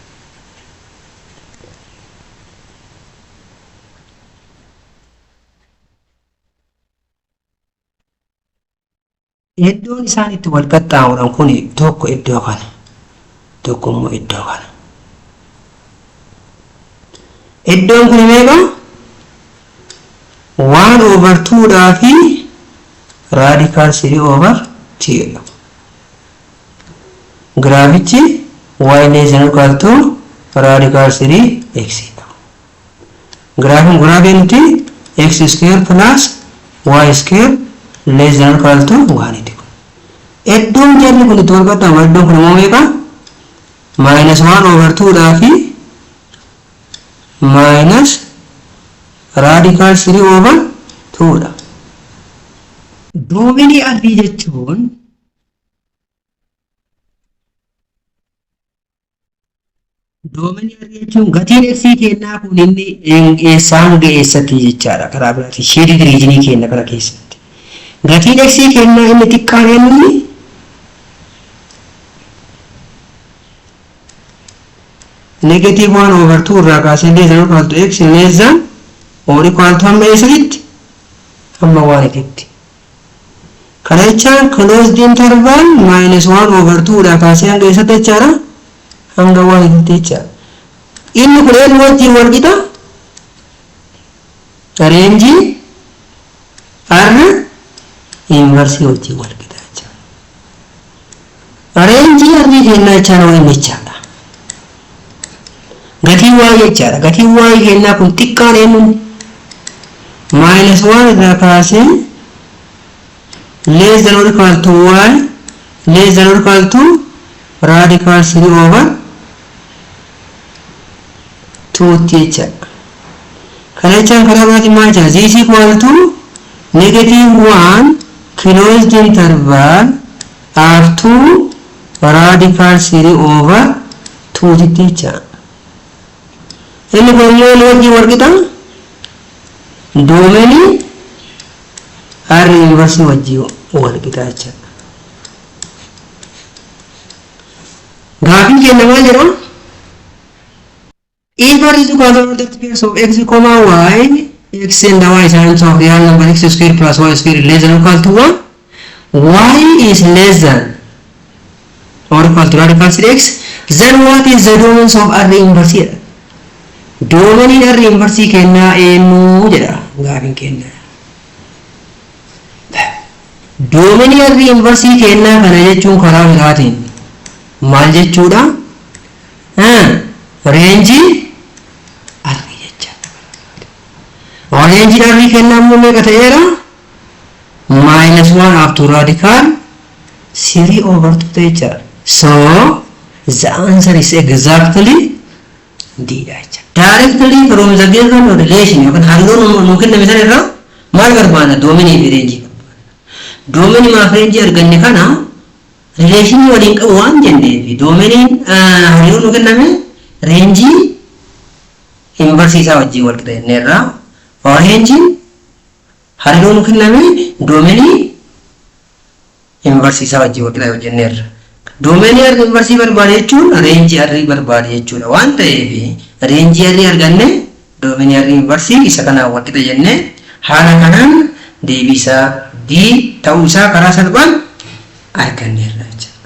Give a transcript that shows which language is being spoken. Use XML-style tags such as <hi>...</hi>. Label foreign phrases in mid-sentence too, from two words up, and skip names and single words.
<om>Iddoon isaan itti wal qaxxaamuran kun tokko iddoo kana tokko immoo iddoo kana. Iddoon kun meeqa?</om> <en>1 over 2</en> <om>dhaa fi</om> <en>radical 3 over 2. Graafichi y less than or equal to radical 3 x.</en> <om>Graafiin guraafii nuti</om> <en>x square plus y square less than or equal to 1.</en> <om>Iddoon jarri kun itti wal qaxxaamura iddoon kun immoo meeqa?</om> <en>minus 1 over 2</en> <om>dhaa fi</om> <en>minus radical 3 over 2 dha.</en> <om>Dominii adii jechuun gatiin x kennaa kun inni eessaan ga'eessatti jechaadha. Karaa biraatiin</om> <en>shaded region</en> <om>kenna kana keessatti. Gatiin x kennaa inni xiqqaan inni</om> <en>negative 1 over 2</en> <om>irraa kaasee</om> <en>less than or equal to x less than or equal to</en> <om>hamma eessatti hamma 1 tti. Kana jechaan</om> <en>closed interval minus 1 over 2</en> <om>irraa kaasee hanga eessatti jechaadha hanga 1 tti jechaadha. Inni kun eenyu wajjin wal qixa</om> <en>range r inverse</en> <om>wajjin wal qixa jechuudha. Range r kennaa jechaan waan jechaadha. Gatiin y jechaadha. Gatiin y kennaa kun xiqqaan eenyuun -1 irraa kaasee</om> <en>less than or equal to y less than or equal to radical 3 over 2</en> <om>jechaadha. Kana jechaan karaa biraatiin maal jedha?</om> <en>Z is equal to -1 closed interval up to radical 3 over 2 jechaadha.</en> <om>Inni kun yoo wajjin wal qixa doomeni</om> <en>r inverse</en> <om>wajjin wal qixa jechaadha. Gaafin keenya maal jedha?</om> <en>If r is equal to the pairs of x, y, x and y is terms of real number x square plus y square less than or equal to 1, y is less than or equal to radical 3x, then what is the domains of r inverse here? Domain r inverse</en> <om>kenna eenyu jedha gaafin kenna.</om> <en>Domain r inverse</en> <om>kenna kana jechuun karaa biraatiin maal jechuudha? Range r jechuudha. Range r kenna immoo meeqa ta'eera?</om> <en>-1 up to radical 3 over 2 jechuudha. So the answer is exactly D jechuudha. Directly from the given relation</en> <om>yookaan hariiroo nu kenname sana irraa maal barbaadna? Domain fi range. Domain maaf range arganne kana relation waliin qabu waan jenneef domain hariiroo nu kenname range inverse isaa wajjin wal qixa jennee irraa range hariiroo nu kenname domain inverse isaa wajjin wal qixa jennee irraa domain r inverse barbaade jechuun range r barbaade jechuudha waan ta'eef range r arganne domain r inverse isa kana wal qixa jennee haala kanaan deebii isaa D ta'uu isaa karaa salphaan arganneerra jechuudha.</om>